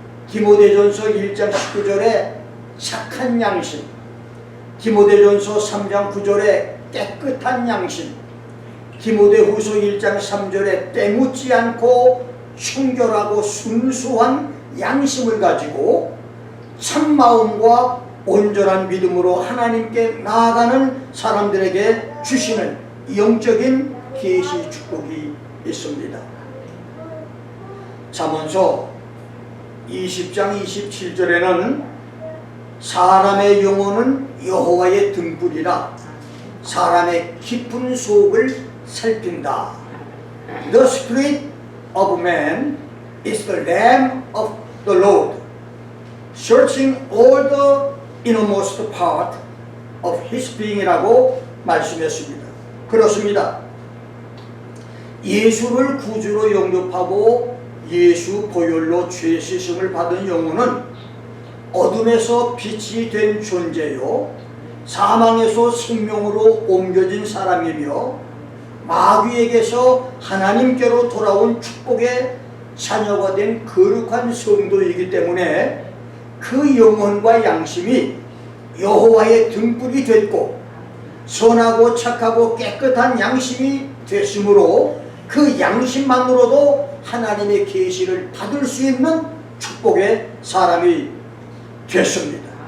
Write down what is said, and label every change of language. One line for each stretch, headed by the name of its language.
Korean: 디모데전서 1장 19절에 착한 양심, 디모데전서 3장 9절에 깨끗한 양심, 디모데후서 1장 3절에 때묻지 않고 청결하고 순수한 양심을 가지고 참마음과 온전한 믿음으로 하나님께 나아가는 사람들에게 주시는 영적인 계시 축복이 있습니다. 잠언서 20장 27절에는 사람의 영혼은 여호와의 등불이라 사람의 깊은 속을 살핀다.
English: The spirit of man is the lamp of the Lord, searching all the innermost part of his being이라고 말씀했습니다.
Korean: 그렇습니다. 예수를 구주로 영접하고 예수 보혈로 죄 씻음을 받은 영혼은 어둠에서 빛이 된 존재요, 사망에서 생명으로 옮겨진 사람이며 마귀에게서 하나님께로 돌아온 축복의 자녀가 된 거룩한 성도이기 때문에 그 영혼과 양심이 여호와의 등불이 됐고 선하고 착하고 깨끗한 양심이 됐으므로 그 양심만으로도 하나님의 계시를 받을 수 있는 축복의 사람이 됐습니다.